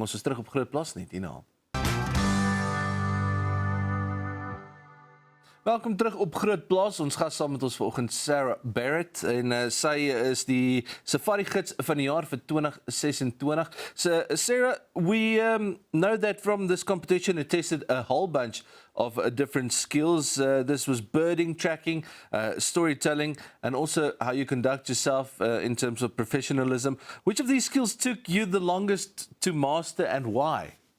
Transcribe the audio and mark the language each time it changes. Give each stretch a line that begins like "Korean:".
Afrikaans: Ons is terug op GROOTplaas net hierna. Welkom terug op GROOTplaas. Ons gas saam met ons vanoggend Sarah Barratt en sy is die safari-gids van die jaar vir 2026.
English: So Sarah, we know that from this competition it tested a whole bunch of different skills. This was birding, tracking, storytelling, and also how you conduct yourself in terms of professionalism. Which of these skills took you the longest to master and why?